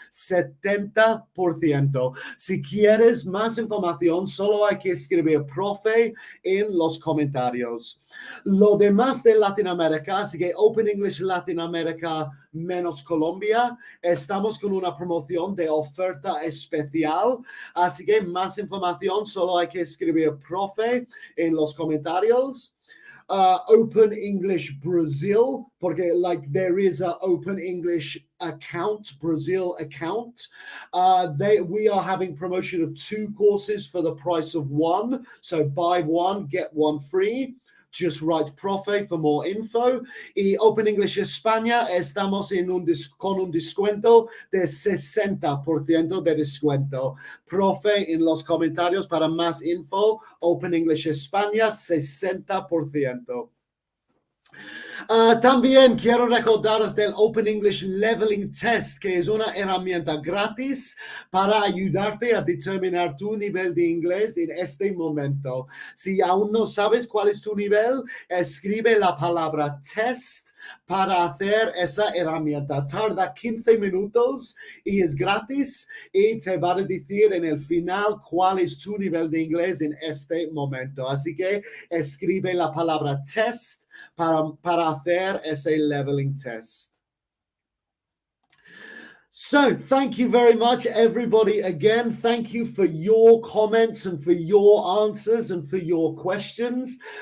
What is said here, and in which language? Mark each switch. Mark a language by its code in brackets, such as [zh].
[es] 70%. Si quieres más información, solo hay que escribir profe en los comentarios. Lo demás de Latinoamérica, así que Open English Latinoamérica menos Colombia, estamos con una promoción de oferta especial, así que más información solo hay que escribir profe en los comentarios. [en] Open English Brazil, porque like there is a Open English account, Brazil account. We are having promotion of 2 courses for the price of 1. So buy 1, get 1 free. Just write profe for more info. [es] Y Open English España, estamos con un descuento de 60% de descuento. Profe en los comentarios para más info. Open English España, 60%. También quiero recordaros del Open English Leveling Test, que es una herramienta gratis para ayudarte a determinar tu nivel de inglés en este momento. Si aún no sabes cuál es tu nivel, escribe la palabra test para hacer esa herramienta. Tarda 15 minutos y es gratis y te va a decir en el final cuál es tu nivel de inglés en este momento. Así que escribe la palabra test para hacer ese leveling test. [en] So thank you very much, everybody. Again, thank you for your comments and for your answers and for your questions.